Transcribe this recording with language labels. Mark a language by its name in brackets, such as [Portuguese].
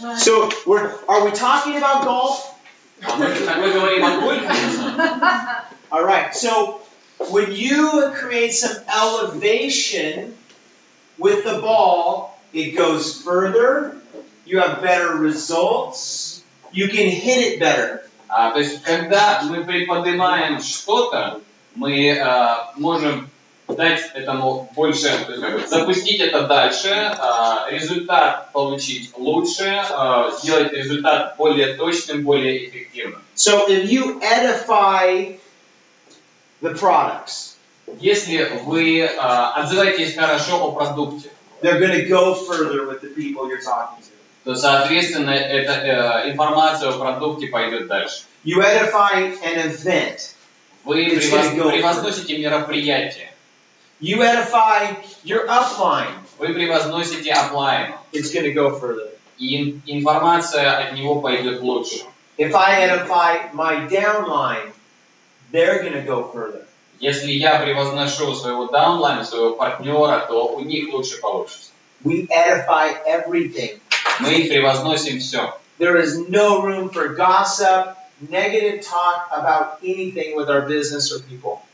[English] So are we talking about golf? [Russian] Мы говорим о гольфе. [English] All right. So when you create some elevation with the ball, it goes further. You have better results. You can hit it better. [Russian] То есть, когда мы приподнимаем что-то, мы можем дать этому больше, то есть, как бы, запустить это дальше, результат получить лучше, сделать результат более точным, более эффективным. [English] So if you edify the products, [Russian] если вы отзываетесь хорошо о продукте, [English] they're going to go further with the people you're talking to. [Russian] То, соответственно, эта информация о продукте пойдет дальше. [English] You edify an event. [Russian] Вы превозносите мероприятие. [English] You edify your upline. [Russian] Вы превозносите аплайн. [English] It's going to go further. [Russian] И информация от него пойдет лучше. [English] If I edify my downline, they're going to go further. [Russian] Если я превозношу своего даунлайна, своего партнера, то у них лучше получится. [English] We edify everything. [Russian] Мы их превозносим все. [English] There is no room for gossip, negative talk about anything with our business or people.